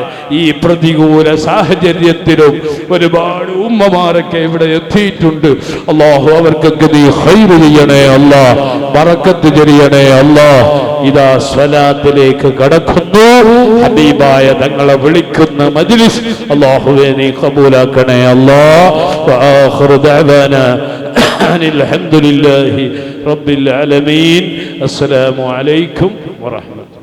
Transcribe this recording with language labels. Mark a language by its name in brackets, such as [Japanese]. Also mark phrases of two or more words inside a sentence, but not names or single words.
[Malayalam] ഈ പ്രതികൂല സാഹചര്യത്തിലും ഒരുപാട് ഉമ്മമാരൊക്കെ ഇവിടെ എത്തിയിട്ടുണ്ട്. അല്ലാഹു അവർക്കൊക്കെ നീ ഖൈർ ചെയ്യണേ അല്ലാഹ്, ബറക്കത്ത് ചെയ്യണേ അല്ലാഹ്. ഇതാ സ്വലാത്തിലേക്ക് കടക്കുന്നു. ഹബീബായ തങ്ങളെ വിളിക്കുന്ന മജ്‌ലിസ് അല്ലാഹുവേ നീ കബൂലാക്കണേ അല്ലാഹ്. [Arabic] وآخر دعوانا أن الحمد لله رب العالمين. السلام عليكم ورحمة الله.